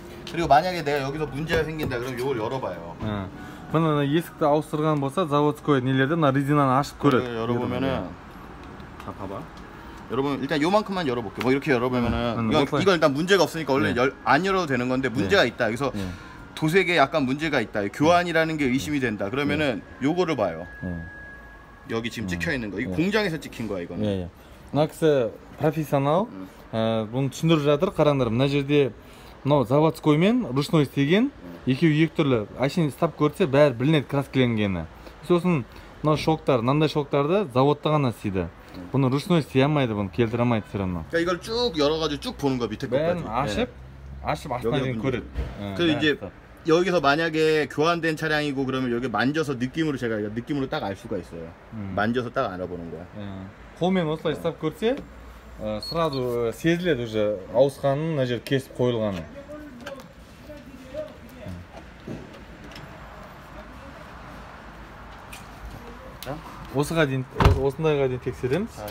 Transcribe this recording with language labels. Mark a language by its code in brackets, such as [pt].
[ko] 그리고 만약에 내가 여기서 문제가 생긴다 그러면 이걸 열어봐요. [kk] мына есікті ауыстырған болса, заводской нелерде мына резинаны ашып көреді. [ko] 열어보면은 자 봐봐. 여러분 일단 요만큼만 열어볼게요. 뭐 이렇게 열어보면은 이건 일단 문제가 없으니까 원래 안 열어도 되는 건데 문제가 있다. 여기서 도색에 약간 문제가 있다. 교환이라는 게 의심이 된다. 그러면은 요거를 봐요. 여기 지금 찍혀 있는 거. 이거 공장에서 찍힌 거야 이거는. [kk] мына кісі профессионал. бұны түсіндіріп жатыр. қараңдар, мына жерде мынау заводской мен ручной істеген. екеуі екі түрлі. Ашин стап көрсе бәрі білінеді краскіленгені. сосын мынау шоктар, мынандай шоктарды заводта ғана істейді. бұны ручной істей алмайды, бұны келтіре алмайды [ru] все равно. [ko] 그러니까 이걸 쭉 열어가지고 쭉 보는 거야 밑에 것까지. [kk] бәрін ашып астына дейін көреді. [ko] 그래서 이제 여기서 만약에 교환된 차량이고 그러면 여기 만져서 느낌으로 제가 느낌으로 딱 알 수가 있어요. 만져서 딱 알아보는 거야. [kk] қолмен осылай ұстап көрсе, сразу сезіледі уже ауысқанын, мына жер кесіп қойылғаны. осындайға дейін тексереміз.